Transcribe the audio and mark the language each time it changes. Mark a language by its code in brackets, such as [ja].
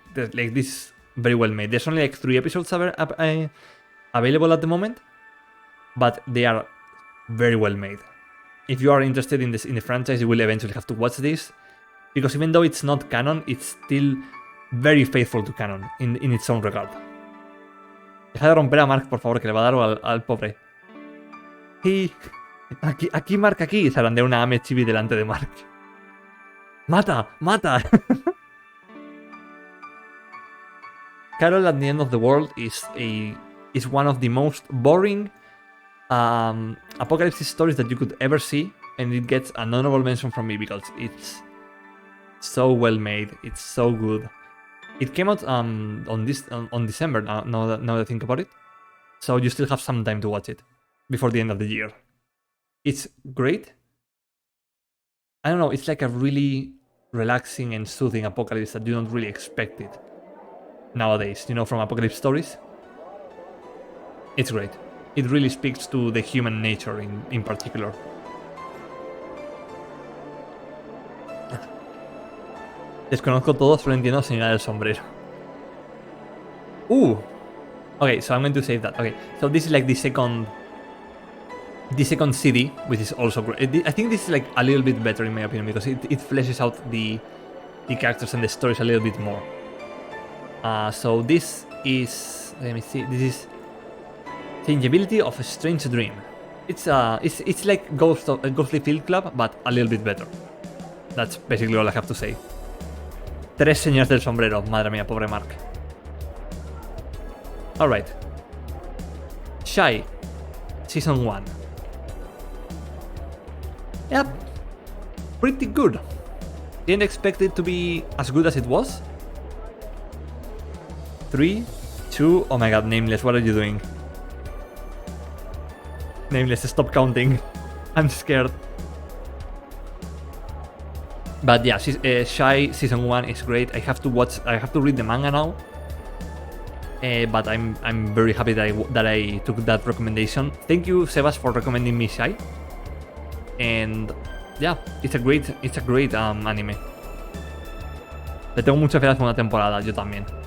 [en] Like, this is very well made. There's only like 3 episodes available at the moment, but they are very well made. If you are interested in the franchise, you will eventually have to watch this, because even though it's not canon, it's still very faithful to canon in its own regard. [es] Deja de romper a Mark, por favor, que le va a dar al pobre. Y aquí Mark, aquí, zarandea una Ame Chibi delante de Mark. ¡Mata! [en] Carol at the End of the World is one of the most boring apocalypse stories that you could ever see, and it gets an honorable mention from me because it's so well made. It's so good. It came out on December. Now that I think about it, so you still have some time to watch it before the end of the year. It's great. I don't know. It's like a really relaxing and soothing apocalypse that you don't really expect it nowadays, you know, from apocalypse stories. It's great. It really speaks to the human nature in particular. [es] Desconozco todo, solo entiendo Señora del Sombrero. [en] Okay, so I'm going to save that. Okay, so this is like the second CD, which is also great. I think this is like a little bit better in my opinion, because it fleshes out the characters and the stories a little bit more. So this is, let me see, this is Changeability of a Strange Dream. It's like Ghostly Field Club, but a little bit better. That's basically all I have to say. [es] 3 señores del sombrero, madre mía, pobre Mark. [en] Alright. Shy, Season 1. Yep, pretty good. Didn't expect it to be as good as it was. 3, 2, oh my god, Nameless, what are you doing? Nameless, stop counting. I'm scared. But yeah, Shy Season 1 is great. I have to read the manga now. But I'm very happy that I took that recommendation. Thank you, Sebas, for recommending me Shy. And yeah, it's a great anime. [es] Le tengo mucha fe a la segunda temporada, yo también.